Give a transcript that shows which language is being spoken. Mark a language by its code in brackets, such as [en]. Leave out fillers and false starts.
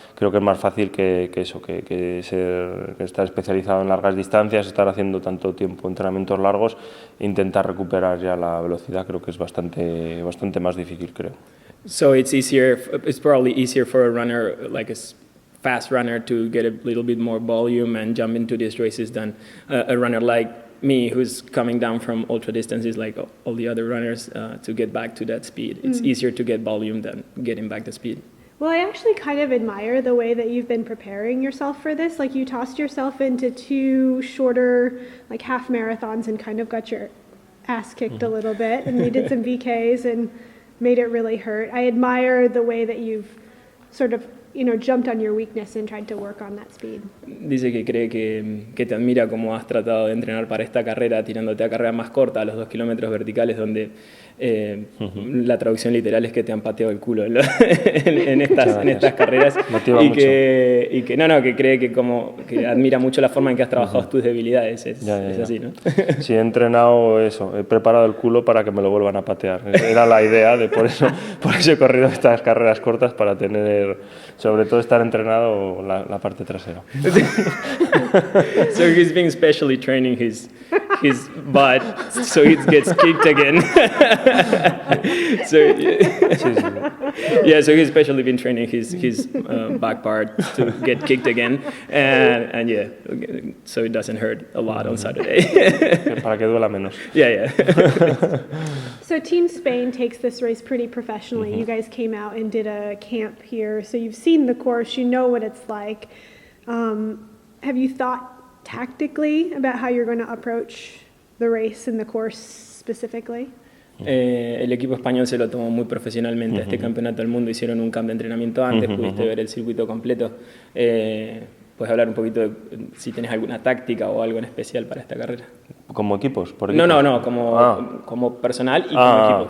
[es] Creo que es más fácil que estar especializado en largas distancias, estar haciendo tanto tiempo entrenamientos largos e intentar recuperar ya la velocidad. Creo que es bastante más difícil, creo. [en] So it's probably easier for a runner, like a fast runner, to get a little bit more volume and jump into these races than a runner like me, who's coming down from ultra distances like all the other runners, to get back to that speed. It's easier to get volume than getting back the speed. Well, I actually kind of admire the way that you've been preparing yourself for this. Like, you tossed yourself into 2 shorter, like, half marathons and kind of got your ass kicked a little bit, and you did some VKs and made it really hurt. I admire the way that you've sort of, jumped on your weakness and tried to work on that speed. [es] Dice que cree que te admira cómo has tratado de entrenar para esta carrera, tirándote a carrera más corta, a los 2 kilómetros verticales, donde la traducción literal es que te han pateado el culo en estas carreras. Y que cree que admira mucho la forma en que has trabajado tus debilidades. Es así, ¿no? Sí, he entrenado eso, he preparado el culo para que me lo vuelvan a patear. Era la idea, por eso he corrido estas carreras cortas, para tener, sobre todo, estar entrenado la parte trasera. [en] So he's been specially training his butt so he gets kicked again. So so he's especially been training his back part to get kicked again, and so it doesn't hurt a lot on Saturday. [es] Para que duela menos. [en] Yeah. So Team Spain takes this race pretty professionally. You guys came out and did a camp here, so you've seen the course, you know what it's like. Have you thought tactically about how you're going to approach the race and the course specifically? [es] El equipo español se lo tomó muy profesionalmente. Este campeonato del mundo hicieron un camp de entrenamiento antes, pudiste ver el circuito completo. ¿Puedes hablar un poquito de si tenés alguna táctica o algo en especial para esta carrera? ¿Como equipos? No, como personal y como equipo.